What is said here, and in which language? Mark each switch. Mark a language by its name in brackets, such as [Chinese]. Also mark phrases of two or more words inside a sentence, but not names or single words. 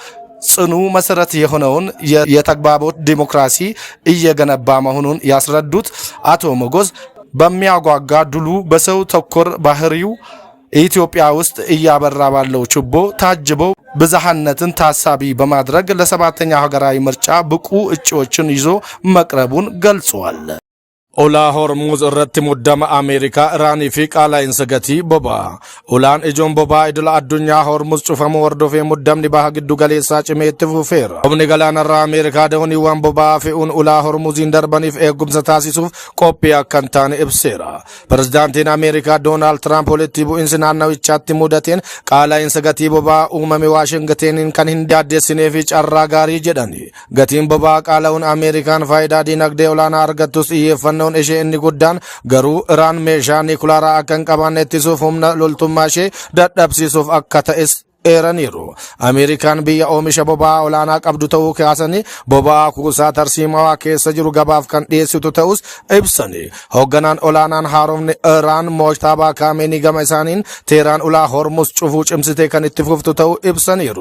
[Amharic] ጽኑ መሰረት የሆነውን የተግባቦት ዲሞክራሲ እየገነባ መሆኑን ያስረዱት አቶ መጎስ በሚያጓጓ ድሉ በሰው ተኮር ባህሪው ኢትዮጵያ ውስጥ እያበራ ባለው ችቦ ታጅበው ብዝሃነትን ታሳቢ በማድረግ ለሰባተኛ ሀገራዊ ምርጫ ብቁ እጩዎችን ይዞ መቅረቡን ገልጸዋል። [Oromo] ኦላ ሆርሙዝ ረቲ ሙደማ አሜሪካ ኢራኒ ፊ ቃላይን ሰገቲ ቦባ ኦላን እጆን ቦባ ኢድላ አዱኛ ሆርሙዝ ጩፈሙ ወርዶፌ ሙደምኒ ባህ ግዱ ገሌሳ ጭሜት ፉፌራ ኦብኒ ገላነራ አሜሪካ ደውኒ ዋን ቦባ ፊኡን ኦላ ሆርሙዚን ደርበኒፍ ኤጉምሰ ታሲሱፍ ቆፒ አከንታን ኢብሴራ ፕሬዝዳንቲን አሜሪካ ዶናልድ ትራምፕ ወለቲ ቡኢንስ ናናው ቻቲ ሙደቴን ቃላይን ሰገቲ ቦባ ኡመሚ ዋሽንግተንን ከን hindaadesine fi carra gaarii jedhani gatiin boba qaala'uun ameerikaan faayidaa dinagdee olaanaa argattus iyyeeffannoo ishee inni guddaan garuu iraan meeshaa nikulaaraa akka hin qabaanne ittisuuf humna loltummaa ishee dadhabsiisuuf akka ta'es eeraniiru. Ameerikaan biyya oomisha boba'aa olaanaa qabdu ta'uu kaasanii boba'aa kuusaa tarsiimawaa keessa jiru gabaaf kan dhiyeessitu ta'us ibsanii hoogganaan olaanaan haaromni iraan moojtaabaa kaameenii gama isaaniin teeraan ulaa hormus cufuu cimsitee kan itti fuftu ta'uu ibsaniiru.